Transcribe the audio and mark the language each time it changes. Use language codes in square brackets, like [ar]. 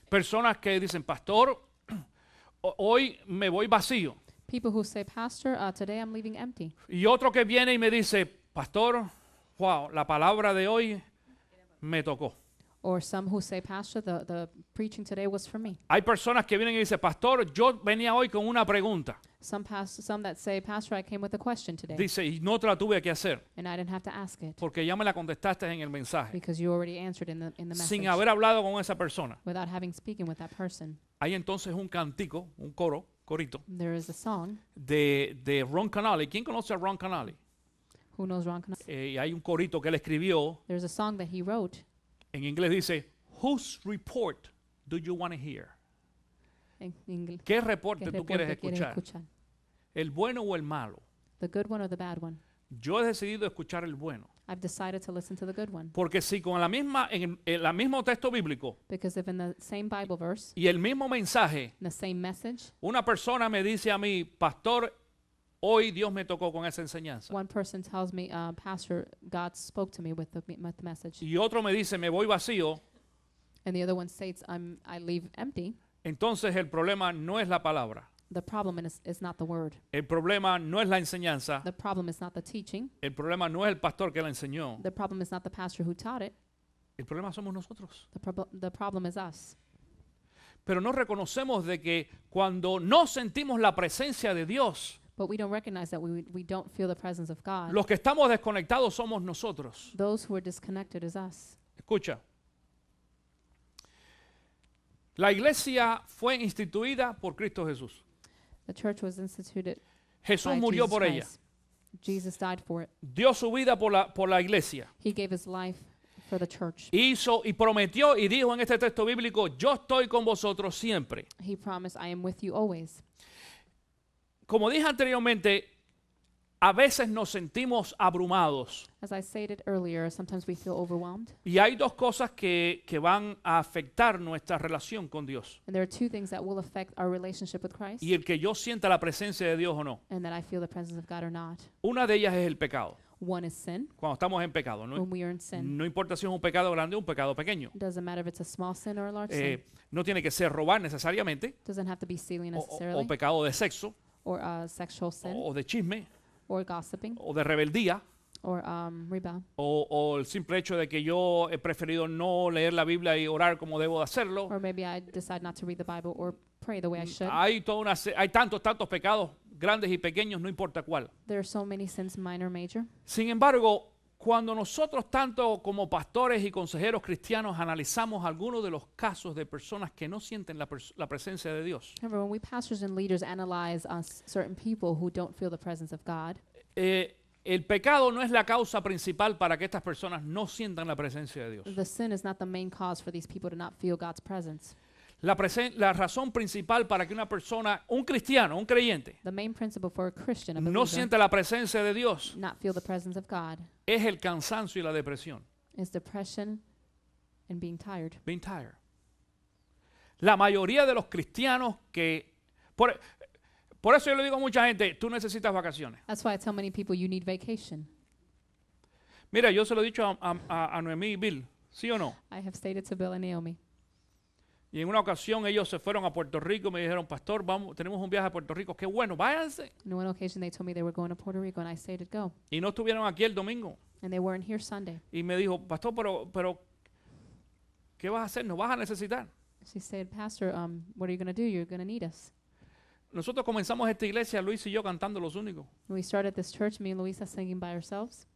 [es] Personas que dicen, pastor, hoy me voy vacío. [en] People who say, Pastor, today I'm leaving empty. [es] Y otro que viene y me dice, pastor, wow, la palabra de hoy me tocó. [en] Or some who say, Pastor, the preaching today was for me. [es] Hay personas que vienen y dicen, pastor, yo venía hoy con una pregunta. [en] Some that say, Pastor, I came with a question today, [es] Dice, y no te la tuve que hacer, [en] and I didn't have to ask it [es] porque ya me la contestaste en el mensaje, [en] because you already answered in the message [es] sin haber hablado con esa persona. [en] without having speaken with that person. [es] Hay entonces un cantico, un corito, [en] There is a song. [es] de Ron Canali. ¿Quién conoce a Ron Canali? [en] Who knows Ron Canali? [es] Y hay un corito que él escribió, [en] There's a song that he wrote. [es] en inglés dice, [en] whose report do you want to hear? [es] En inglés. ¿Qué reporte ¿Qué tú quieres reporte quieres escuchar? escuchar? ¿El bueno o el malo? [en] The good one or the bad one? [es] Yo he decidido escuchar el bueno. [en] I've decided to listen to the good one. [es] Porque si con la misma, en el mismo texto bíblico [en] Because if in the same Bible verse, [es] y el mismo mensaje, [en] in the same message, [es] una persona me dice a mí, pastor, hoy Dios me tocó con esa enseñanza. [en] one person tells me, Pastor, God spoke to me with the message, [es] Y otro me dice, me voy vacío. [en] and the other one states, I leave empty. [es] Entonces el problema no es la palabra. [en] The problem is not the word. [es] El problema no es la enseñanza. [en] The problem is not the teaching. [es] El problema no es el pastor que la enseñó. [en] The problem is not the pastor who taught it. [es] El problema somos nosotros. [en] The problem is us. [es] Pero no reconocemos de que cuando no sentimos la presencia de Dios, [en] But we don't recognize that we don't feel the presence of God. [es] los que estamos desconectados somos nosotros. [en] Those who are disconnected is us. [es] Escucha. La iglesia fue instituida por Cristo Jesús. [en] The church was instituted [es] Jesús [en] by [es] murió [en] Jesus [es] por ella. [en] Christ. Jesus died for it. [es] Dio su vida por la iglesia. [en] He gave his life for the church. [es] Hizo y prometió y dijo en este texto bíblico, yo estoy con vosotros siempre. [en] He promised, I am with you always. [es] Como dije anteriormente, a veces nos sentimos abrumados. [en] As I stated earlier, sometimes we feel overwhelmed. [es] Y hay dos cosas que van a afectar nuestra relación con Dios. [en] And there are two things that will affect our relationship with Christ, [es] Y el que yo sienta la presencia de Dios o no. [en] and that I feel the presence of God or not. [es] Una de ellas es el pecado. [en] One is sin, [es] Cuando estamos en pecado. [en] when we are in sin. [es] No importa si es un pecado grande o un pecado pequeño. [en] It doesn't matter if it's a small sin or a large sin. [es] No tiene que ser robar necesariamente. [en] It doesn't have to be stealing [es] O [en] necessarily, [es] pecado de sexo. [en] or sexual sin, [es] O de chisme. [en] or gossiping, [es] O de rebeldía. [en] or rebel, [es] O el simple hecho de que yo he preferido no leer la Biblia y orar como debo de hacerlo. [en] or maybe I decide not to read the Bible or pray the way I should. [es] Hay tantos pecados grandes y pequeños, no importa cuál. [en] There are so many sins, minor, major. [es] Sin embargo, cuando nosotros tanto como pastores y consejeros cristianos analizamos algunos de los casos de personas que no sienten la presencia de Dios, [en] Remember, when we pastors and leaders analyze certain people who don't feel the presence of God, [es] el pecado no es la causa principal para que estas personas no sientan la presencia de Dios. [en] the sin is not the main cause for these people to not feel God's presence. [es] La razón principal para que una persona, un cristiano, un creyente, [en] The main principle for a Christian, a [es] no [en] believer, [es] sienta la presencia de Dios [en] not feel the presence of God [es] es el cansancio y la depresión. [en] is depression and being tired. Being tired. [es] La mayoría de los cristianos que... Por eso yo le digo a mucha gente, tú necesitas vacaciones. [en] That's why I tell many people you need vacation. [es] Mira, yo se lo he dicho a Noemí y Bill, ¿sí o no? [en] I have stated to Bill and Naomi. [es] Y en una ocasión ellos se fueron a Puerto Rico y me dijeron, pastor, tenemos un viaje a Puerto Rico, qué bueno, váyanse. [en] On one occasion they told me they were going to Puerto Rico, and I stated go. [es] Y no estuvieron aquí el domingo. And they weren't here Sunday. Y me dijo, pastor, pero ¿qué vas a hacer? Nos vas a necesitar. [en] She said, Pastor, what are you going to do? You're going to need us. [es] Nosotros comenzamos esta iglesia, Luis y yo cantando los únicos. [en] We started this church, me and Luisa singing by ourselves,